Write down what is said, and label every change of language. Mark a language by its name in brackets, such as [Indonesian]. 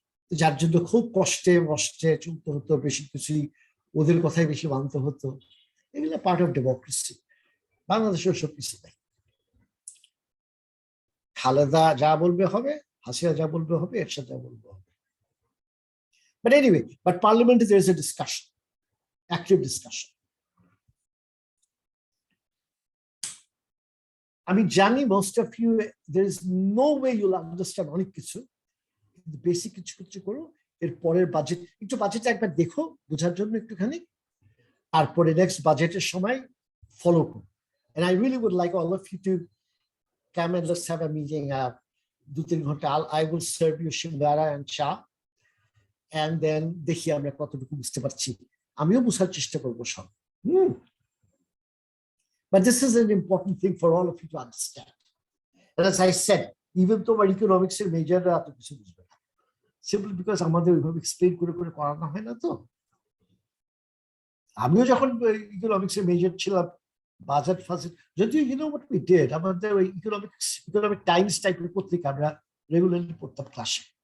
[Bangla] যার জন্য খুব কষ্টে মষ্টে চলতে হতো, বেশি কিছুই ওদের কথাই বেশি মানতে হতো। এগুলো পার্ট অফ ডেমোক্রেসি। বাংলাদেশের সব কিছু নেই। খালেদা যা বলবে হবে, হাসিনা যা বলবে হবে, এরশাদ যা বলবে হবে। [English] But anyway, but parliament there is a discussion, active discussion. [Bangla] আমি জানি [English] most of you, there is no way you'll understand [Bangla] অনেক কিছু, বেসিক কিছু কিছু করো, এর পরের বাজেট একটু বাজেটটা একবার দেখো বোঝার জন্য একটুখানি, তারপরে নেক্সট বাজেটের সময় ফলো করো। [English] And I really would like all of you to come and let's have a meeting. 2-3 ঘন্টা I will serve you shingara and cha, and then [Bangla] দেখি আমরা কতটুকু বুঝতে পারছি। আমিও বোঝার চেষ্টা করবো সব। [English] But this is an important thing for all of you to understand. And as I said, even though our economics [Bangla] এর মেজররা এত কিছু বুঝবে না, [English] simply because [Bangla] আমাদের ওইভাবে এক্সপ্লেন করে করে করানো হয় না। তো আমিও যখন ইকোনমিক্স এর মেজর ছিলাম, বাজেট ফাজেট, যদিও [English] you know what we did, [Bangla] আমাদের ওই ইকোনমিক টাইমস টাইপের পত্রিকা আমরা রেগুলারলি পড়তাম ক্লাসে।